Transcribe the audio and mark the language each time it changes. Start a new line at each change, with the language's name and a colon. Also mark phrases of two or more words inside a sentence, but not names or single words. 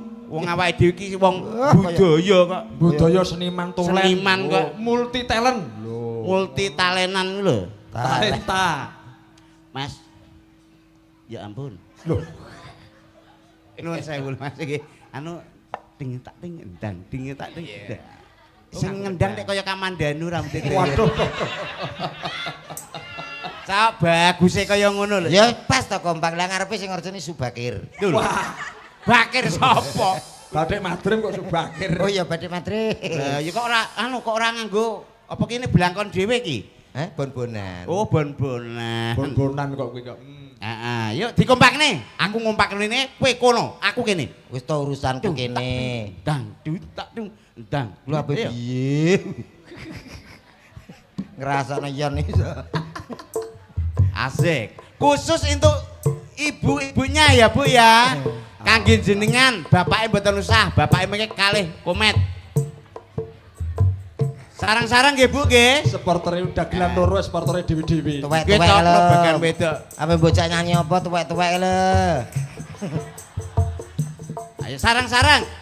Javanese: Wong awake dhewe iki wong kaya- budaya kok. Budaya seniman tulen. Seniman kok.
English: Multi talent. Lho.
Javanese: Multi talentan lho. Talenta. Mas. Ya ampun. Lho. Nuwun sewu Mas iki. Anu ding tak ding endang, ding tak ding. Sing ngendang nek kaya Kamandanu rambut. Waduh. Cak baguse kaya ngono lho. Ya pas to kompak lah ngarepe sing ngerjeni Subakir. Wah. Bakir sapa? Bathik Madrim kok Subakir. Oh iya Bathik Madri. Lah ya kok ora nganggo apa kene blangkon dhewe iki? Bon-bonan. Oh bon-bonan. Bon-bonan kok kuwi kok. Heeh, yuk dikompakne. Aku ngompak rene, kowe kono, aku kene. Wis to urusanku kene. Dang dut tak dung dang. Lho ape Ayo. piye? Ngrasakno yen iso. Asik.
Indonesian: Khusus untuk ibu-ibunya ya, Bu ya.
Javanese: Kangge jenengan, bapake mboten usah, bapake mengke kalih komet. Sarang-sarang nggih Bu nggih. Supportere dagelan loro, supportere dewi-dewi. Tuwek-tuwek Nggih, lho. bagian wedok. Ape bocah nyanyi apa tuwek-tuwek lho. Ayo sarang-sarang.